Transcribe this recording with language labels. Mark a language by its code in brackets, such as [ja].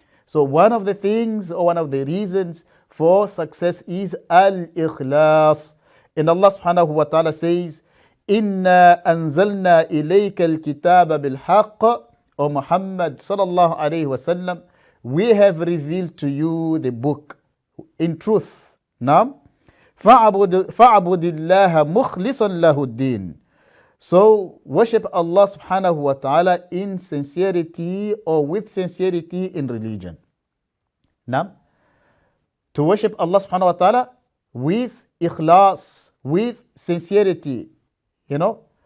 [en] So one of the things, or one of the reasons for success is al-ikhlas. [ar] And Allah subhanahu wa ta'ala says, إِنَّا أَنزَلْنَا إِلَيْكَ الْكِتَابَ بِالْحَقِّ. [en] O Muhammad sallallahu alayhi wa sallam, we have revealed to you the book in truth. [ar] Now, فَعَبُدِ اللَّهَ مُخْلِصًا لَهُ الدِّينَ. [en] So worship Allah subhanahu wa ta'ala in sincerity, or with sincerity in religion. Now, to worship Allah subhanahu wa ta'ala with ikhlas, with sincerity, you know.